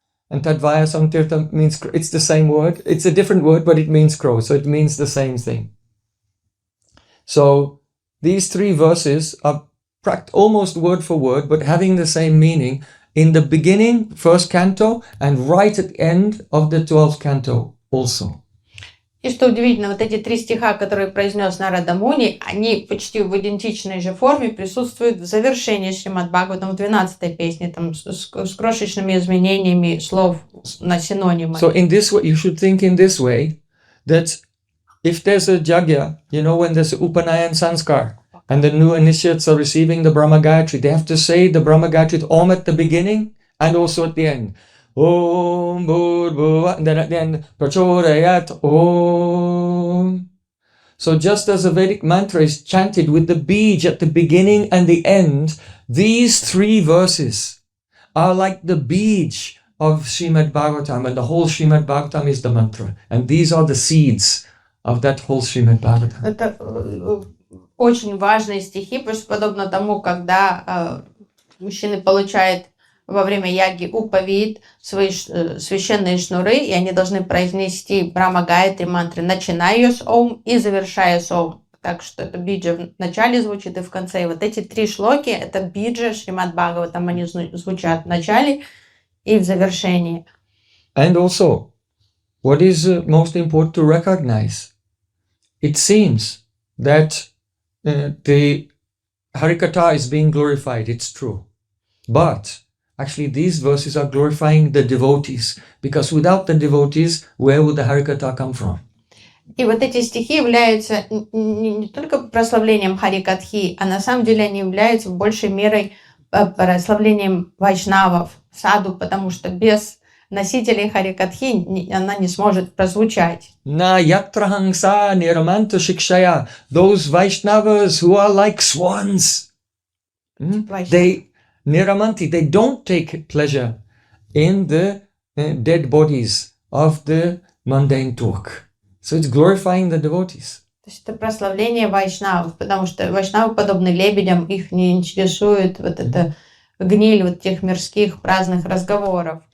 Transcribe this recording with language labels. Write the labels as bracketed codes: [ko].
[en] And Tadvayasam Tirtha means, it's the same word. It's a different word, but it means crow. So it means the same thing. So these 3 verses are almost word for word, but having the same meaning in the beginning, first canto, and right at the end of the 12th canto also. [ru] И что удивительно, вот эти 3 стиха, которые произнес Нарада Муни, они почти в идентичной же форме присутствуют в завершении Шримад Бхагаватам в 12-й песне, там с крошечными изменениями слов на синонимы. [en] So in this way, you should think in this way, that if there's a yajna, you know, when there's Upanayan Sanskar, and the new initiates are receiving the Brahma Gayatri, they have to say the Brahma Gayatri Om at the beginning and also at the end. Om Bhur and then at the end, Prachodayat Om. So just as a Vedic mantra is chanted with the bij at the beginning and the end, these 3 verses are like the bij of Srimad Bhagavatam, and the whole Srimad Bhagavatam is the mantra. And these are the seeds of that whole Srimad Bhagavatam. [ru] Это очень важные стихи, потому что подобно тому, когда мужчины получают во время яги упавит свои священные шнуры, и они должны произнести Брахма Гайатри мантры, начиная ее с Ом и завершая с Ом. Так что это биджа в начале звучит и в конце. И вот эти 3 шлоки, это биджа Шримад Бхагаватам, они звучат в начале и в завершении. [en] And also, what is most important to recognize? It seems that the Harikatha is being glorified, it's true. But actually, these verses are glorifying the devotees, because without the devotees, where would the Harikatha come from? [ru] И вот эти стихи являются не только прославлением Харикатхи, а на самом деле они являются большей мерой прославлением вайшнавов, саду, потому что без носителей Харикатхи она не сможет прозвучать. [sa] Na yatrahangsa niramanta shikshaya, [en] those Vaishnavas who are like swans. They Niramanti, they don't take pleasure in the dead bodies of the mundane talk. So it's glorifying the devotees. [ru] То есть это прославление вайшнавов, потому что вайшнавы подобны лебедям, их не интересует вот эта гниль вот тех мирских праздных разговоров.